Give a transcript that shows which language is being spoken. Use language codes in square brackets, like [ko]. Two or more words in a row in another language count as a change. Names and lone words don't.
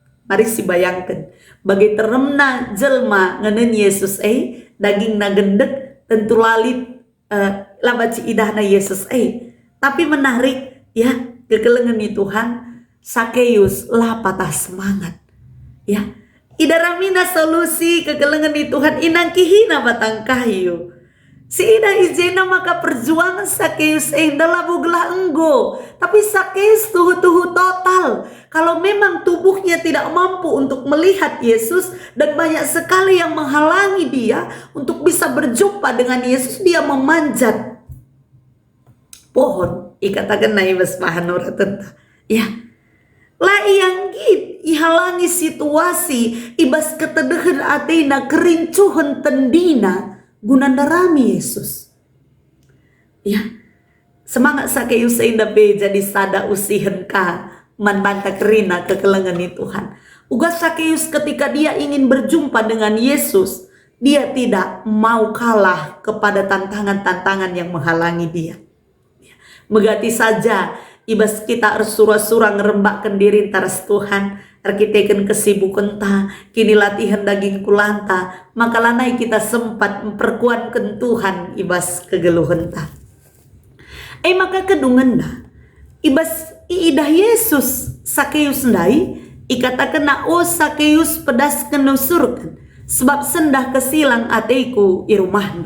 [btx] Mari si bayangkan, bagi teremna jelma ngenen Yesus daging na gendek tentu lalit labaci idahna Yesus tapi menarik ya, kekelengan ni Tuhan, Sakeus lah [id] patah semangat [btx] ya. Idaramina solusi kekelengan ni Tuhan inang kihina batang kayu. Si ida izena maka perjuangan Sakeus dalam buglah enggo. Tapi Sakeus tuhu-tuhu total. [id] Kalau memang tubuhnya tidak mampu untuk melihat Yesus dan banyak sekali yang menghalangi dia untuk bisa berjumpa dengan Yesus, dia memanjat pohon. [btx] Ikatakan na ibas pahanora tenta. Ya. Lah yang ihalangi situasi ibas ketedehan ateina kerincuhan tendina gunandarami Yesus. Ya, semangat Sakeus dape jadi sada usihen ka man banta kerina kekelengan ni Tuhan. [id] Ugas Sakeus ketika dia ingin berjumpa dengan Yesus, dia tidak mau kalah kepada tantangan-tantangan yang menghalangi dia. [btx] Megati saja ibas kita surah-surah ngerembakkan diri taras Tuhan, arkiteken kesibukan ta, kini latihan daging kulanta, maka lanai kita sempat memperkuatkan Tuhan ibas kegeluhan ta. Maka kedungan na, ibas iidah Yesus Sakeus ndai, ikatakan na Sakeus pedas kenusurkan, sebab sendah kesilang ateiku irumahnu.